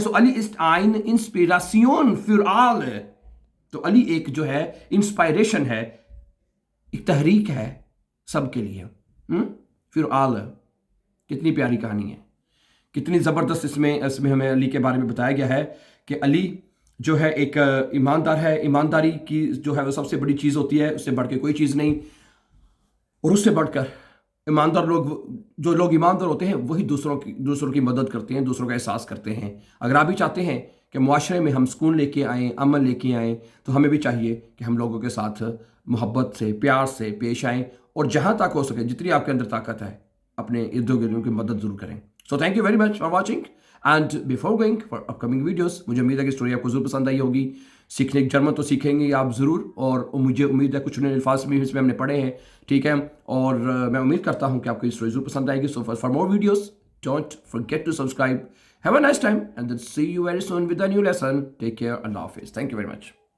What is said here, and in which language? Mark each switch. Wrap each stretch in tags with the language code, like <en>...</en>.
<de>सो अली ist eine Inspiration für alle.</de> <hi>तो अली एक जो है इंस्पायरेशन है, एक तहरीक है सबके लिए. फिर आल, कितनी प्यारी कहानी है, कितनी ज़बरदस्त इसमें हमें अली के बारे में बताया गया है कि अली जो है एक ईमानदार है. ईमानदारी की जो है वो सबसे बड़ी चीज़ होती है, उससे बढ़ के कोई चीज़ नहीं. और उससे बढ़कर ईमानदार लोग, जो लोग ईमानदार होते हैं वही दूसरों की मदद करते हैं, दूसरों का एहसास करते हैं. अगर आप भी चाहते हैं कि मुआशरे में हम सुकून लेके आएँ, अमन लेके आएँ, तो हमें भी चाहिए कि हम लोगों के साथ मोहब्बत से, प्यार से पेश आएँ, और जहाँ तक हो सके जितनी आपके अंदर ताकत है अपने इर्द गिर्द की मदद ज़रूर करें.</hi> <en>so thank you very much for watching, and before going for upcoming videos,</en> <hi>मुझे उम्मीद है कि स्टोरी आपको ज़रूर पसंद आई होगी. सीखने जर्मन तो सीखेंगे आप ज़रूर, और मुझे उम्मीद है कुछ नए अल्फाज भी इसमें हमने पढ़े हैं, ठीक है. और मैं उम्मीद करता हूँ कि आपको ये स्टोरी ज़रूर पसंद आएगी.</hi> <en>So for more videos don't forget to subscribe. Have a nice time, and then see you very soon with a new lesson. Take care. Allah Hafiz. Thank you very much.</en>